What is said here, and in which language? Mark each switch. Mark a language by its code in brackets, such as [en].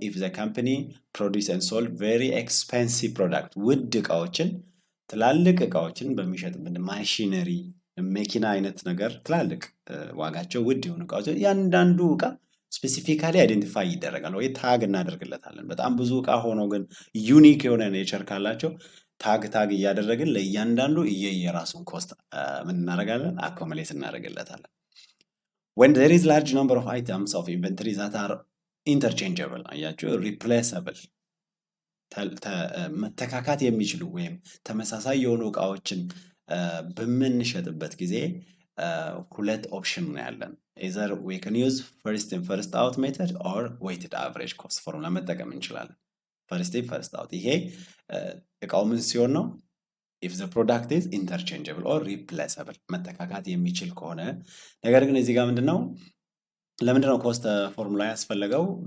[en] ኢፍ ዘ ካምፓኒ ፕሮዲውስ ኤንድ ሶልድ ቬሪ ኤክስፔንሲቭ ፕሮዳክት [am] ውድ እቃዎችን ትላልቅ እቃዎችን በሚሸጥበት ማሽነሪ መኪና አይነት ነገር ትላልቅ ዋጋቸው ውድ የሆኑ እቃዎች እያንዳንዱ እቃ ስፔሲፊካሊ አይደንቲፋይ ይደረጋል ወይ ታግ እናደርግለታለን። በጣም ብዙ እቃ ሆኖ ግን ዩኒክ የሆነ ኔቸር ካላቸው ታግ እያደረግን ለእያንዳንዱ የራሱን ኮስት ምን እናደርጋለን? አኮሙሌት እናደርግለታለን። [en] when there is large number of items of inventory that are interchangeable [am] አያችሁ [en] replaceable [am] መተካካት የሚችሉ ወይም ተመሳሳይ የሆኑ እቃዎችን በምንሸጥበት ጊዜ ሁለት ኦፕሽን ነው ያለን። [en] either we can use first in first out method or weighted average cost formula [am] መጠቀም እንችላለን። first in first out ይሄ እቃው ምን ሲሆን ነው [en] if the product is interchangeable or replaceable [am] መተካካት የሚችል ከሆነ። ነገር ግን እዚህ ጋር ምንድነው ለምንድነው ኮስት ፎርሙላ ያስፈልገው?